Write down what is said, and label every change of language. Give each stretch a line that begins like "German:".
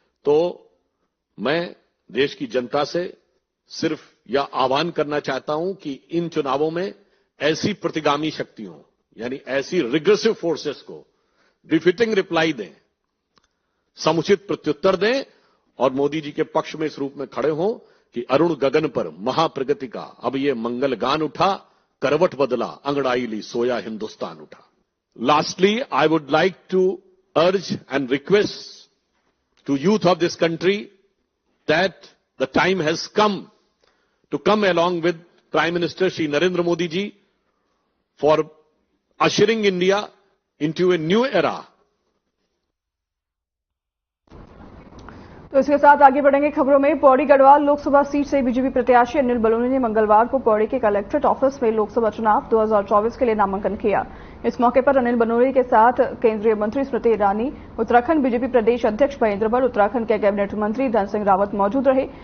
Hindi: तो मैं देश की जनता से सिर्फ यह आह्वान करना चाहता हूं कि इन चुनावों में ऐसी प्रतिगामी शक्तियों यानी ऐसी
English: regressive forces
Hindi: को
English: befitting reply
Hindi: दें, समुचित प्रत्युत्तर दें और मोदी जी के पक्ष में इस रूप में खड़े हों कि अरुण गगन पर महाप्रगति का अब ये मंगल गान उठा, करवट बदला अंगड़ाई ली सोया हिंदुस्तान उठा।
English: Lastly I would like to urge and request to youth of this country that the time has come to come along with Prime Minister Shri Narendra Modi ji for ushering India into a new era.
Hindi: तो इसके साथ आगे बढ़ेंगे खबरों में। Pauri Garhwal Lok Sabha seat से BJP प्रत्याशी अनिल बलूनी ने मंगलवार को पौड़ी के कलेक्ट्रेट ऑफिस में लोकसभा चुनाव 2024 के लिए नामांकन किया। इस मौके पर अनिल बलूनी के साथ केंद्रीय मंत्री स्मृति ईरानी, उत्तराखंड बीजेपी प्रदेश अध्यक्ष महेंद्र भट्ट, उत्तराखंड के कैबिनेट मंत्री धन सिंह रावत मौजूद रहे।